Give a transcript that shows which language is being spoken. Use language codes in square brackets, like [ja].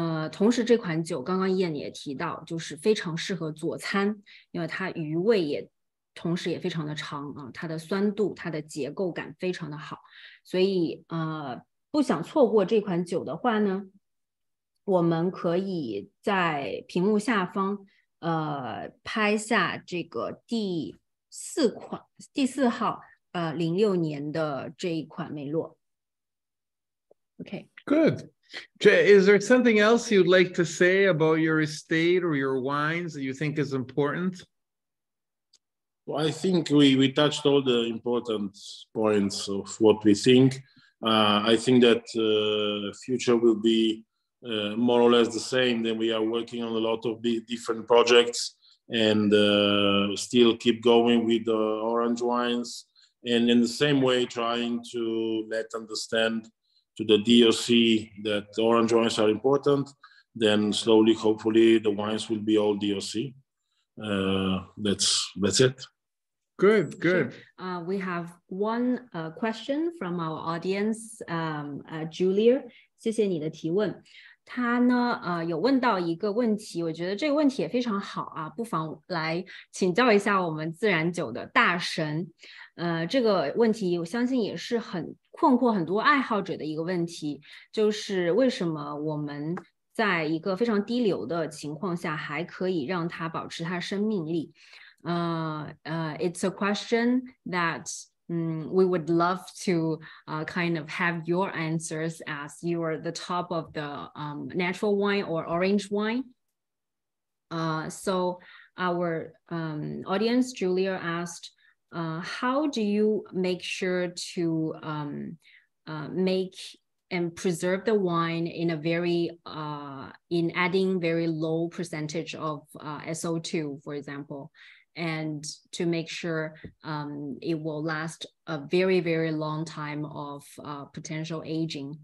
[zh] 同时这款酒刚刚燕也提到，就是非常适合佐餐，因为它余味同时也非常的长它的酸度、它的结构感非常的好，所以不想错过这款酒的话呢，我们可以在屏幕下方拍下这个第四号06年的这一款梅洛。 [en] Okay. Good. Is there something else you'd like to say about your estate or your wines that you think is important? Well, I think we touched all the important points of what we think. I think that future will be more or less the same. Then we are working on a lot of different projects, and still keep going with the orange wines. And in the same way, trying to understand to the DOC that orange wines are important. Then slowly, hopefully, the wines will be all DOC. That's it. Good. Sure. We have one question from our audience, Julia. [zh] 谢谢你的提问。他呢，有问到一个问题，我觉得这个问题也非常好啊，不妨来请教一下我们自然酒的大神。这个问题我相信也是很困惑很多爱好者的一个问题，就是为什么我们在一个非常低流的情况下，还可以让它保持它生命力？ [en] It's a question that we would love to kind of have your answers as you are the top of the natural wine or orange wine. So our audience, Julia, asked, how do you make sure to make and preserve the wine in a very in adding very low percentage of SO2, for example, and to make sure it will last a very, very long time of potential aging?